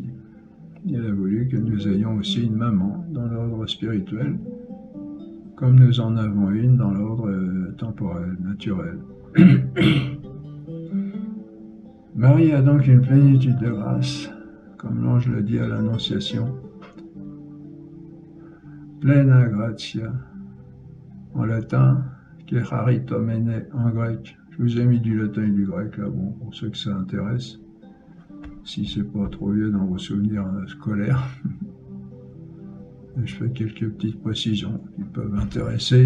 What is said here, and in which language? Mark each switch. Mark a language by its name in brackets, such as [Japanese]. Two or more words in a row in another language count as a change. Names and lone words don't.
[French] Il a voulu que nous ayons aussi une maman dans l'ordre spirituel, comme nous en avons une dans l'ordre temporel, naturel. Marie a donc une plénitude de grâce, comme l'ange le dit à l'Annonciation. [Latin] plena gratia [French] en latin, que charitomene en grec. Je vous ai mis du latin et du grec là, bon, pour ceux que ça intéresse, si c'est pas trop vieux dans vos souvenirs scolaires. Je fais quelques petites précisions qui peuvent intéresser.